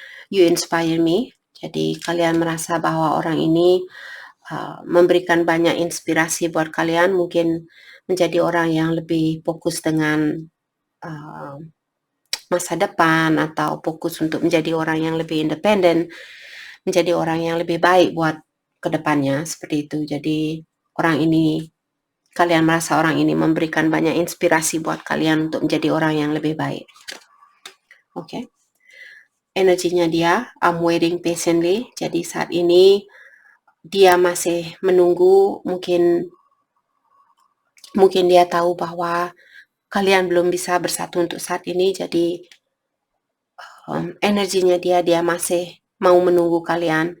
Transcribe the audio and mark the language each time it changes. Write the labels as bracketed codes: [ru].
[en] You inspire me. [id] Jadi kalian merasa bahwa orang ini memberikan banyak inspirasi buat kalian, mungkin menjadi orang yang lebih fokus dengan masa depan atau fokus untuk menjadi orang yang lebih independen, menjadi orang yang lebih baik buat kedepannya, seperti itu. Jadi kalian merasa orang ini memberikan banyak inspirasi buat kalian untuk menjadi orang yang lebih baik. Oke. Energinya dia, [en] I'm waiting patiently. [id] Jadi saat ini dia masih menunggu, mungkin dia tahu bahwa kalian belum bisa bersatu untuk saat ini, jadi energinya dia masih mau menunggu kalian.